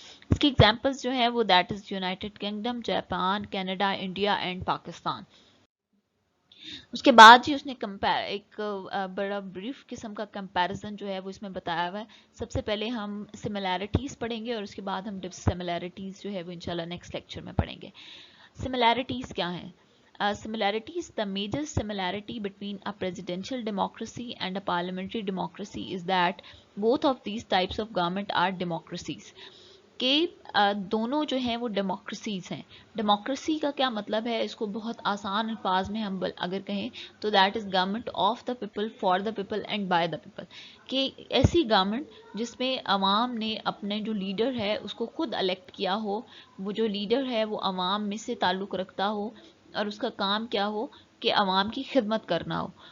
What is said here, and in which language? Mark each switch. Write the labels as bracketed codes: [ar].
[ur] اس کی ایگزامپلس جو ہیں وہ [en] that is [ur] United kingdom, Japan, Canada, India and Pakistan. اس کے بعد جی اس نے ایک بڑا بریف قسم کا کمپیریزن جو ہے وہ اس میں بتایا ہوا ہے. سب سے پہلے ہم سملیرٹیز پڑھیں گے اور اس کے بعد ہم ڈسملیرٹیز جو ہے وہ انشاءاللہ نیکسٹ لیکچر میں پڑھیں گے. سملیرٹیز کیا ہیں؟ [en] Similarities, the major similarity between a presidential democracy and a parliamentary democracy is that both of these types of government are democracies. [ur] کہ دونوں جو ہیں وہ ڈیموکریسیز ہیں. ڈیموکریسی کا کیا مطلب ہے, اس کو بہت آسان الفاظ میں ہم اگر کہیں تو [en] that is government of the people, [ur] for the people and by the people. کہ ایسی گورنمنٹ جس میں عوام نے اپنے جو لیڈر ہے اس کو خود الیکٹ کیا ہو, وہ جو لیڈر ہے وہ عوام میں سے تعلق رکھتا ہو, اور اس کا کام کیا ہو کہ عوام کی خدمت کرنا ہو.